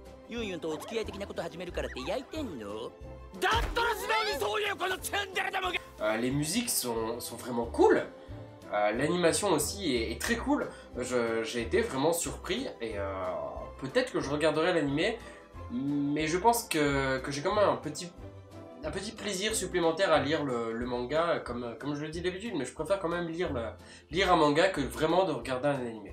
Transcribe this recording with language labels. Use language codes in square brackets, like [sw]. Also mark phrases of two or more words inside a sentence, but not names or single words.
[ja] ユンユンとお付き合い的なこと始めるからって焼いてんの？ [fr] Les musiques sont vraiment cool. L'animation aussi est très cool. J'ai été vraiment surpris et peut-être que je regarderai l'animé, mais je pense que j'ai quand même un petit plaisir supplémentaire à lire le manga, comme je le dis d'habitude, mais je préfère quand même lire un manga que vraiment de regarder un animé.